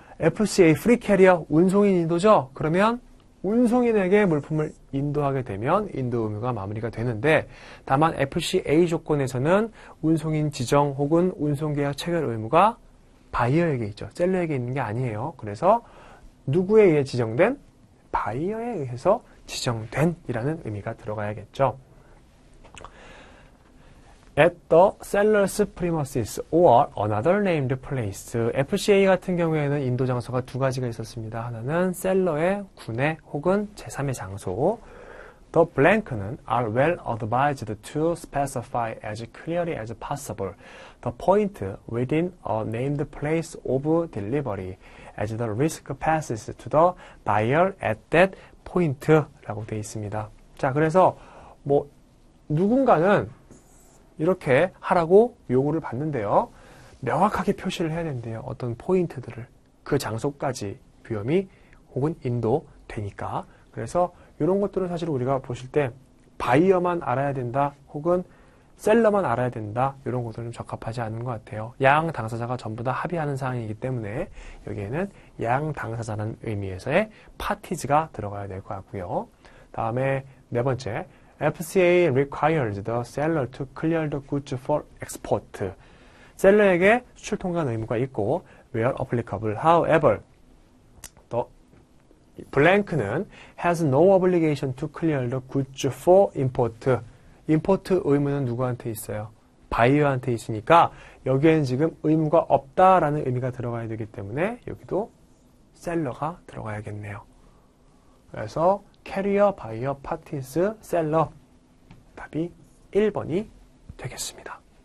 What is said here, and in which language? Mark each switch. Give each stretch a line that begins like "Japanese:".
Korean: FCA, 프리 캐리어, 운송인 인도죠? 그러면 운송인에게 물품을 인도하게 되면 인도 의무가 마무리가 되는데, 다만 FCA 조건에서는 운송인 지정 혹은 운송계약 체결 의무가 바이어에게 있죠. 셀러에게 있는 게 아니에요. 그래서 누구에 의해 지정된? 바이어에 의해서 지정된 이라는 의미가 들어가야겠죠.
English: At the seller's premises or another named place.
Korean: FCA 같은 경우에는 인도 장소가 두 가지가 있었습니다. 하나는 셀러의 군내 혹은 제3의 장소.
English: The blank는 are well advised to specify as clearly as possible the point within a named place of delivery as the risk passes to the buyer at that point
Korean: 라고 되어 있습니다. 자, 그래서 뭐 누군가는 이렇게 하라고 요구를 받는데요. 명확하게 표시를 해야 된대요. 어떤 포인트들을. 그 장소까지 비염이 혹은 인도되니까. 그래서 이런 것들은 사실 우리가 보실 때 바이어만 알아야 된다 혹은 셀러만 알아야 된다 이런 것들은 적합하지 않은 것 같아요. 양 당사자가 전부 다 합의하는 사항이기 때문에 여기에는 양 당사자라는 의미에서의 파티즈가 들어가야 될 것 같고요. 다음에 네 번째,
English: FCA requires the seller to clear the goods for export.
Korean: 셀러에게 수출 통관 의무가 있고
English: where applicable. However, the blank는 has no obligation to clear the goods for import.
Korean: 임포트 의무는 누구한테 있어요? 바이어한테 있으니까 여기에는 지금 의무가 없다라는 의미가 들어가야 되기 때문에 여기도 셀러가 들어가야겠네요. 그래서 캐리어, 바이어, 파티스, 셀러 답이 1번이 되겠습니다.